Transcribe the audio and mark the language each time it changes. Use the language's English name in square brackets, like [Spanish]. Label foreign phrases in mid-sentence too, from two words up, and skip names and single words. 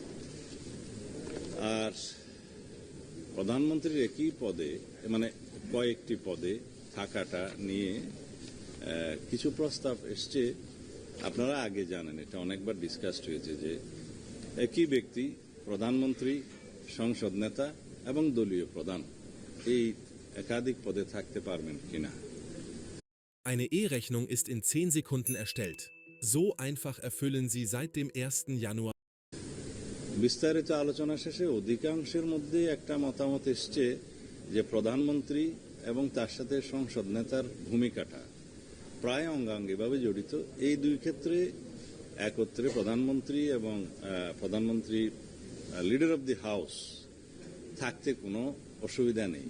[Bangla] আর প্রধানমন্ত্রীর একই পদে মানে কয়েকটি পদে থাকাটা নিয়ে কিছু প্রস্তাব এসছে। আপনারা আগে জানেন, এটা অনেকবার ডিসকাসড হয়েছে যে একই ব্যক্তি প্রধানমন্ত্রী, সংসদ নেতা এবং দলীয় প্রধান এই একাধিক পদে থাকতে পারবেন কিনা। [German] Eine E-Rechnung ist in 10 Sekunden erstellt. So einfach erfüllen Sie seit dem 1. Januar. [Bangla] বিস্তারিত আলোচনা শেষে অধিকাংশের মধ্যে একটা মতামত এসছে যে প্রধানমন্ত্রী এবং তার সাথে সংসদ নেতার ভূমিকাটা প্রায় অঙ্গাঙ্গিভাবে জড়িত। এই দুই ক্ষেত্রে একত্রে প্রধানমন্ত্রী এবং প্রধানমন্ত্রী [English] leader of the house [Bangla] থাকতে কোনো অসুবিধা নেই।